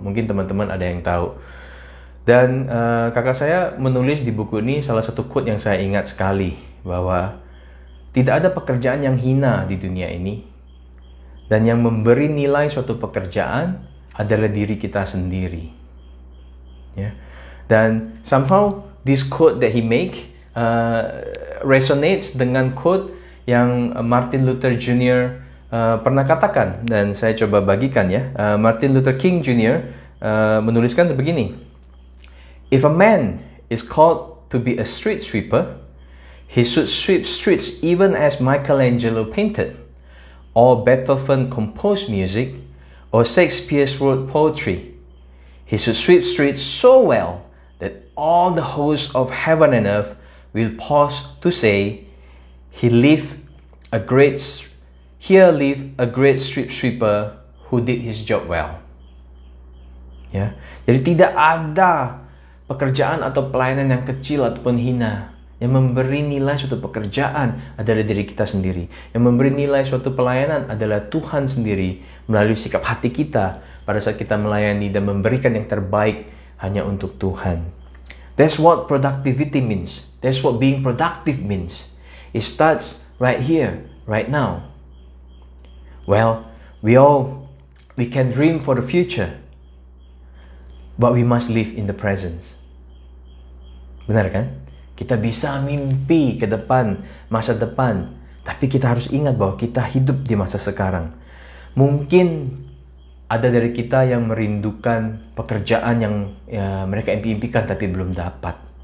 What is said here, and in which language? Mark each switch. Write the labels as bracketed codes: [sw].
[id] Mungkin teman-teman ada yang tahu. Dan kakak saya menulis di buku ini salah satu quote yang saya ingat sekali, bahwa tidak ada pekerjaan yang hina di dunia ini, dan yang memberi nilai suatu pekerjaan adalah diri kita sendiri. Ya. [en] Dan somehow this quote that he make resonates [id] dengan quote yang [en] Martin Luther Jr. [id] Pernah katakan, dan saya coba bagikan ya. Martin Luther King Jr. Menuliskan sebegini: [en] If a man is called to be a street sweeper, he should sweep streets even as Michelangelo painted, or Beethoven composed music, or Shakespeare wrote poetry. He should sweep streets so well that all the hosts of heaven and earth will pause to say, Here lived a great street sweeper who did his job well. [id] Ya, jadi tidak ada pekerjaan atau pelayanan yang kecil ataupun hina. Yang memberi nilai suatu pekerjaan adalah diri kita sendiri. Yang memberi nilai suatu pelayanan adalah Tuhan sendiri melalui sikap hati kita pada saat kita melayani dan memberikan yang terbaik hanya untuk Tuhan. [en] That's what productivity means. That's what being productive means. It starts right here, right now. Well, we can dream for the future, but we must live in the present. [id] Benar kan? Kita bisa mimpi ke depan, masa depan, tapi kita harus ingat bahwa kita hidup di masa sekarang. Mungkin ada dari kita yang merindukan pekerjaan yang mereka impikan tapi belum dapat.